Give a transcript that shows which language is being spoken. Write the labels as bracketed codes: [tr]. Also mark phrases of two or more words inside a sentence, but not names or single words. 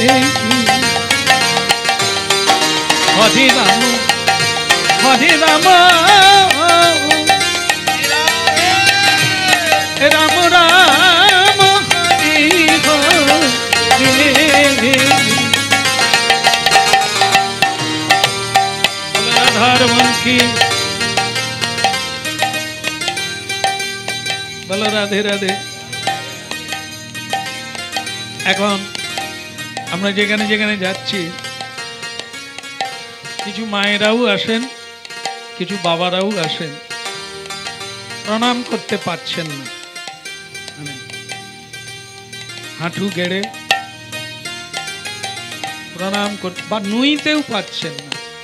[sa] हरे राम हरे राम राम राम हरे हरे Radharman ki [bn] বলো রাধে রাধে। এখন আমরা যেখানে যেখানে যাচ্ছি কিছু মায়েরাও আসেন, কিছু বাবারাও আসেন, প্রণাম করতে পারছেন না, মানে হাঁটু গেড়ে প্রণাম করতে বা নুইতেও পাচ্ছেন না।